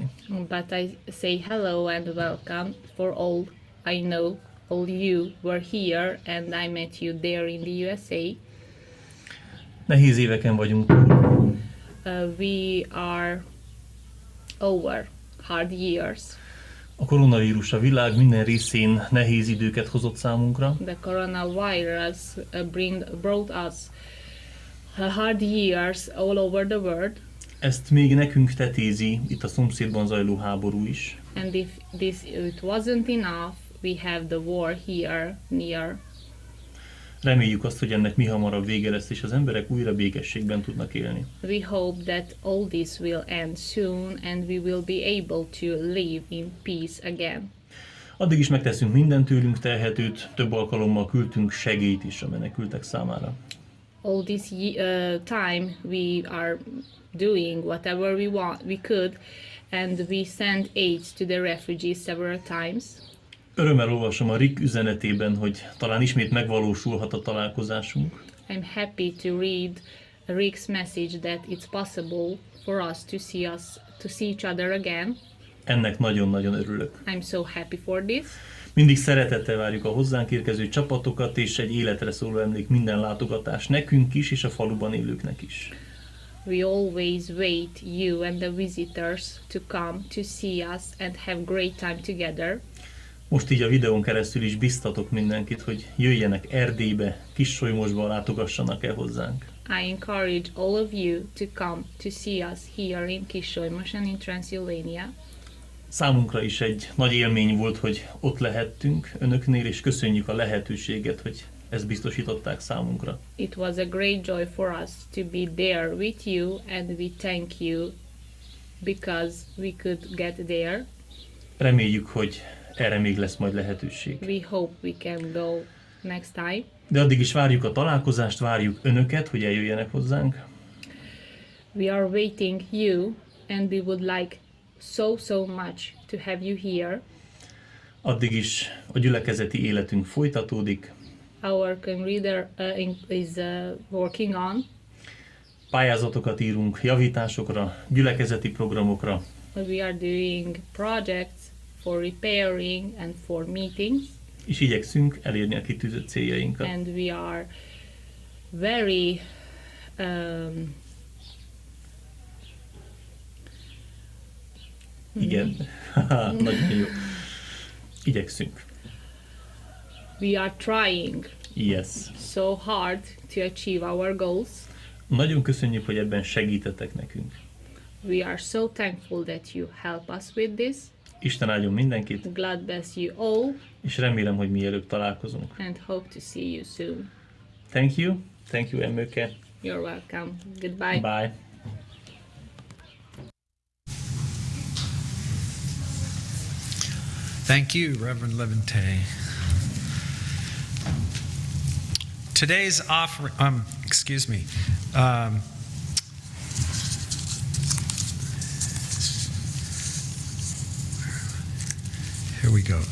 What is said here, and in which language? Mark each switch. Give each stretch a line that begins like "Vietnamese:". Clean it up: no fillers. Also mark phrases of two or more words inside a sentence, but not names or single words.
English: But I say hello and welcome for all I know. All you were here and I met you there in the USA.
Hungarian: Nehéz éveken vagyunk túl,
English: We are over hard years.
Hungarian: a koronavírus a világ minden részén nehéz időket hozott számunkra,
English: The coronavirus brought us hard years all over the world.
Hungarian: ezt még nekünk tetézi itt a szomszédban zajló háború is.
English: And if it wasn't enough, we have the war here near.
Hungarian: Reméljük azt, hogy ennek mihamarabb vége lesz, és az emberek újra békességben tudnak élni.
English: We hope that all this will end soon and we will be able to live in peace again.
Hungarian: Addig is megteszünk minden tőlünk telhetőt, több alkalommal küldtünk segélyt is a menekültek számára.
English: all this time we are doing whatever we could, and we sent aid to the refugees several times.
Hungarian: Örömmel olvasom a Rick üzenetében, hogy talán ismét megvalósulhat a találkozásunk.
English: I'm happy to read Rick's message that it's possible for us to see each other again.
Hungarian: Ennek nagyon-nagyon örülök.
English: I'm so happy for this.
Hungarian: Mindig szeretettel várjuk a hozzánk érkező csapatokat, és egy életre szóló emlék minden látogatás nekünk is, és a faluban élőknek is.
English: We always wait you and the visitors to come to see us and have great time together.
Hungarian: Most így a videón keresztül is biztatok mindenkit, hogy jöjjenek Erdélybe, Kissolymosba, látogassanak el hozzánk.
English: I encourage all of you to come to see us here in Kisolymos and in Transylvania.
Hungarian: Számunkra is egy nagy élmény volt, hogy ott lehettünk önöknél, és köszönjük a lehetőséget, hogy ezt biztosították számunkra.
English: It was a great joy for us to be there with you, and we thank you because we could get there.
Hungarian: Reméljük, hogy erre még lesz majd lehetőség.
English: We hope we can go next time.
Hungarian: De addig is várjuk a találkozást, várjuk önöket, hogy eljöjjenek hozzánk.
English: We are waiting you, and we would like so much to have you here.
Hungarian: Addig is a gyülekezeti életünk folytatódik.
English: Our reader is working on.
Hungarian: Pályázatokat írunk javításokra, gyülekezeti programokra.
English: We are doing projects for repairing and for meetings.
Hungarian: És igyekszünk elérni a kitűzött céljainkat.
English: And we are very
Hungarian: Igen, nagyon jó. Igyekszünk.
English: we are trying Yes. so hard to achieve our goals.
Hungarian: Nagyon köszönjük, hogy ebben segítetek nekünk.
English: We are so thankful that you help us with this.
Hungarian: Isten áldjon mindenkit,
English: God bless you all,
Hungarian: és remélem, hogy mielőbb találkozunk.
English: and hope to see you soon. Thank you, Emőke. You're welcome. Goodbye. Bye. Thank you, Reverend Levente. Today's offering, here we go.